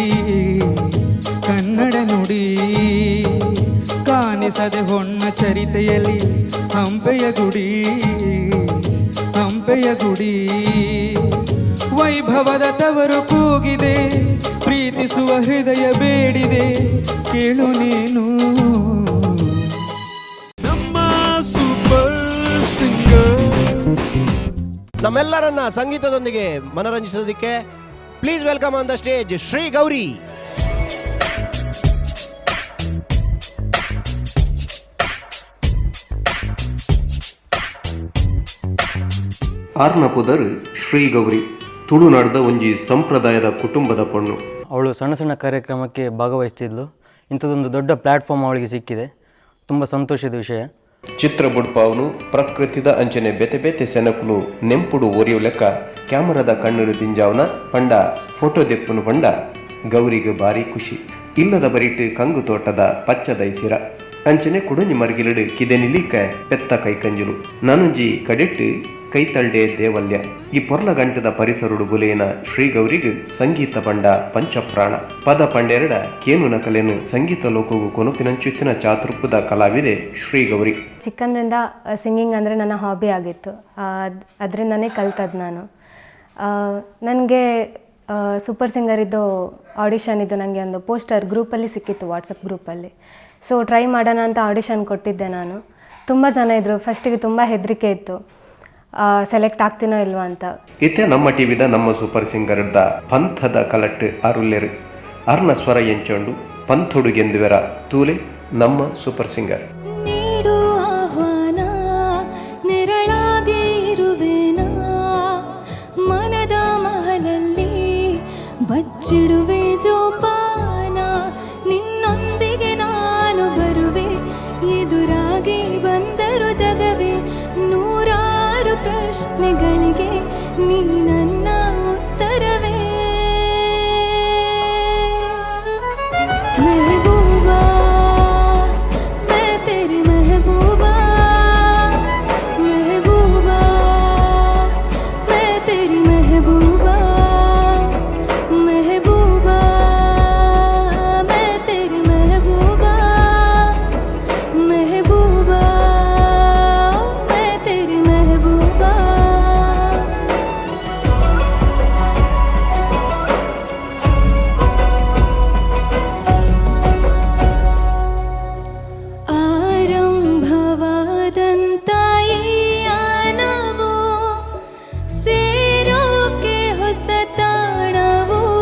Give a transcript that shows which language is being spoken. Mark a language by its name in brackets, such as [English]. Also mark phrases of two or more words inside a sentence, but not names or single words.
[Kannada] ಕನ್ನಡ ನುಡಿ ಕಾಣಿಸದೆ ಹೊನ್ನ ಚರಿತೆಯಲ್ಲಿ ಹಂಪೆಯ ಗುಡಿ ಹಂಪೆಯ ಗುಡಿ ವೈಭವದ ತವರು ಕೂಗಿದೆ ಪ್ರೀತಿಸುವ ಹೃದಯ ಬೇಡಿದೆ ಕೇಳು ನೀನು ನಮ್ಮ ಸೂಪರ್ ಸಿಂಗರ್. ನಮ್ಮೆಲ್ಲರನ್ನ ಸಂಗೀತದೊಂದಿಗೆ ಮನರಂಜಿಸೋದಕ್ಕೆ [English] please welcome on the stage [Kannada] ಶ್ರೀ ಗೌರಿ. [Tulu] ಆರ್ನಪುದರ್ ಶ್ರೀ ಗೌರಿ ತುಳುನಾಡದ ಒಂಜಿ ಸಂಪ್ರದಾಯದ ಕುಟುಂಬದ ಪೊಣ್ಣು. [Kannada] ಅವಳು ಸಣ್ಣ ಸಣ್ಣ ಕಾರ್ಯಕ್ರಮಕ್ಕೆ ಭಾಗವಹಿಸ್ತಿದ್ಲು. ಇಂಥದ್ದೊಂದು ದೊಡ್ಡ ಪ್ಲ್ಯಾಟ್ಫಾರ್ಮ್ ಅವಳಿಗೆ ಸಿಕ್ಕಿದೆ, ತುಂಬ ಸಂತೋಷದ ವಿಷಯ. [Tulu] ಚಿತ್ರ ಬುಡ್ಪಾವನು ಪ್ರಕೃತಿದ ಅಂಚನೆ ಬೆತೆ ಬೆತೆ ಸೆನಕುಲು ನೆಂಪುಡು ಒರಿಯು ಲೆಕ್ಕ ಕ್ಯಾಮರಾದ ಕಣ್ಣುಡು ದಿಂಜಾವನ ಪಂಡ ಫೋಟೋ ದೆಪ್ಪುನು ಪಂಡ ಗೌರಿಗೆ ಭಾರಿ ಖುಷಿ. ಇಲ್ಲದ ಬರಿಟ್ ಕಂಗು ತೋಟದ ಪಚ್ಚದೈಸಿರ ಅಂಚನೆ ಕುಡಂಜಿ ಮರ್ಗಿಲಡು ಕಿದೆನಿಲಿಕ ಪೆತ್ತ ಕೈಕಂಜುಲು ನಾನುಂಜಿ ಕಡೆಟ್ಟು ಕೈತಳ್ಡೆ ದೇವಲ್ಯ. ಈ ಪೊರ್ಲ ಗಂಟದ ಪರಿಸರುಡು ಬುಲೇನ ಶ್ರೀ ಗೌರಿಗ್ ಸಂಗೀತ ಪಂಡ ಪಂಚಪ್ರಾಣ. ಪದ ಪಂಡೆರಡ ಕೇನು ನಕಲೆನು ಸಂಗೀತ ಲೋಕವು ಕೊನುಪಿನಂಚುತ್ತಿನ ಚಾತುರ್ಪದ ಕಲಾವಿದೆ ಶ್ರೀ ಗೌರಿ. [Kannada] ಚಿಕ್ಕಂದ್ರಿಂದ ಸಿಂಗಿಂಗ್ ಅಂದರೆ ನನ್ನ ಹಾಬಿ ಆಗಿತ್ತು, ಅದರಿಂದನೇ ಕಲ್ತದ್ದು ನಾನು. ನನಗೆ ಸೂಪರ್ ಸಿಂಗರಿದ್ದು ಆಡಿಷನ್ ಇದು ನನಗೆ ಒಂದು ಪೋಸ್ಟರ್ ಗ್ರೂಪಲ್ಲಿ ಸಿಕ್ಕಿತ್ತು, ವಾಟ್ಸಪ್ ಗ್ರೂಪಲ್ಲಿ. ಸೊ ಟ್ರೈ ಮಾಡೋಣ ಅಂತ ಆಡಿಷನ್ ಕೊಟ್ಟಿದ್ದೆ ನಾನು. ತುಂಬ ಜನ ಇದ್ದರು. ಫಸ್ಟಿಗೆ ತುಂಬ ಹೆದರಿಕೆ ಇತ್ತು, ಸೆಲೆಕ್ಟ್ ಆಗ್ತೀನೋ ಇಲ್ವಾ ಅಂತ. [Tulu] ಇತ್ತೆ ನಮ್ಮ ಟಿವಿದ ನಮ್ಮ ಸೂಪರ್ ಸಿಂಗರ್ದ ಪಂಥದ ಕಲಟ್ ಅರುಲ್ಲೆರು ಅರ್ನ ಸ್ವರ ಎಂಚೊಂಡು ಪಂಥೊಡುಗೆಂದುವೆರ ತೂಲೆ ನಮ್ಮ ಸೂಪರ್ ಸಿಂಗರ್. [Kannada] ನೀಡು ಆಹ್ವಾನ ನೆರಳಾಗಿ ಇರುವೆನಾ, ಮನದ ಮಹಲಲ್ಲಿ ಬಚ್ಚಿಡುವೆ ಜೋಪಾನ, ನಿನ್ನೊಂದಿಗೆ ನಾನು ಬರುವೆ, ಎದುರಾಗಿ ಬಂದರು ಜಗವೇ, ನೂರಾರು ಪ್ರಶ್ನೆಗಳಿಗೆ ನೀ ನನ್ನ ಉತ್ತರವೇ. [Hindi] महबूबा मैं तेरी महबूबा, महबूबा मैं तेरी महबूबा, महबूबा मैं तेरी महबूबा, महबूबा मैं तेरी महबूबा. [Kannada] ಆರಂಭವಾದಂತ ಈ ಯಾನವು ಸೇರೋಕೆ ಹೊಸ ತಾಣವು,